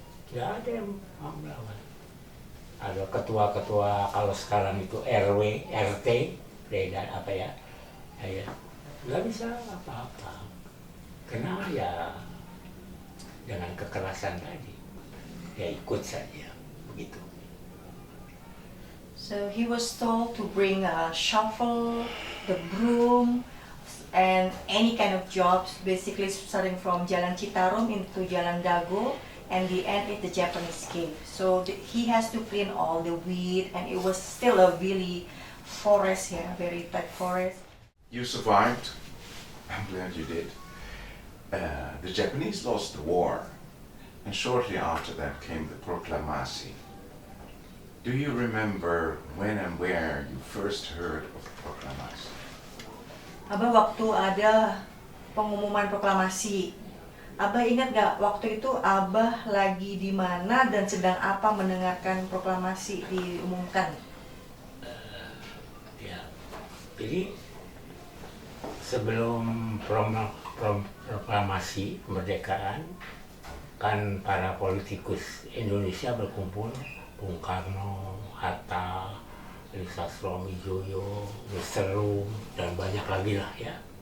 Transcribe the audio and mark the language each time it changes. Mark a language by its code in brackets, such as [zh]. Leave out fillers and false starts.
[id] Nggak ada yang mau melawan. Ada ketua-ketua, kalau sekarang itu RW, RT, beda apa ya, ya nggak bisa apa-apa. Karena ya dengan kekerasan tadi, ya ikut saja, begitu. [en] So he was told to bring a shovel, the broom, and any kind of jobs, basically starting from Jalan Citarum into Jalan Dago, and the end is the Japanese cave. So he has to clean all the weed, and it was still a really forest here, very tight forest. You survived. I'm glad you did. The Japanese lost the war, and shortly after that came the Proklamasi. Do you remember when and where you first heard of Proklamasi? [id] Abah waktu ada pengumuman proklamasi, Abah ingat gak waktu itu Abah lagi di mana dan sedang apa mendengarkan proklamasi diumumkan? Ya, jadi sebelum proklamasi kemerdekaan, kan para politikus Indonesia berkumpul, Bung Karno, Hatta, Sastro Wijoyo, Seru, dan banyak lagi lah ya.